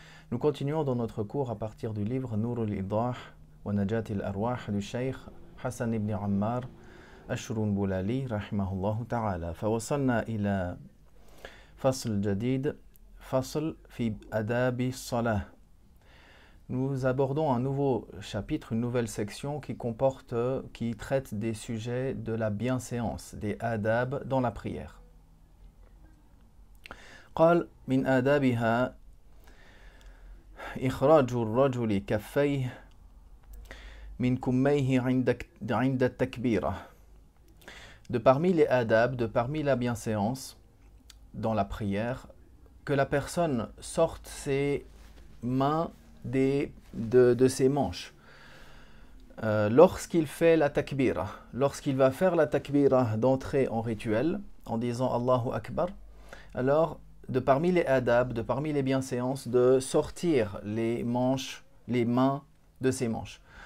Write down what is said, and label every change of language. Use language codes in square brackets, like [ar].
[fr] Nous continuons dans notre cours à partir du livre Nur al-Idah wa Najat al-Arwah du Cheikh Hassan ibn Ammar al-Shurunbulali rahimahullahu ta'ala. [ar] فوصلنا إلى فصل جديد فصل في آداب الصلاة. [fr] Nous abordons un nouveau chapitre, une nouvelle section qui traite des sujets de la bienséance, des adab dans la prière. [ar] قال من آدابها إخراج الرجل كفيه من كميه عند التكبيرة. [fr] De parmi les adab, de parmi la bienséance dans la prière, que la personne sorte ses mains de ses manches. Lorsqu'il fait la takbira, lorsqu'il va faire la takbira d'entrée en rituel, en disant Allahu Akbar, alors de parmi les adab, de parmi les bienséances, de sortir les mains de ses manches.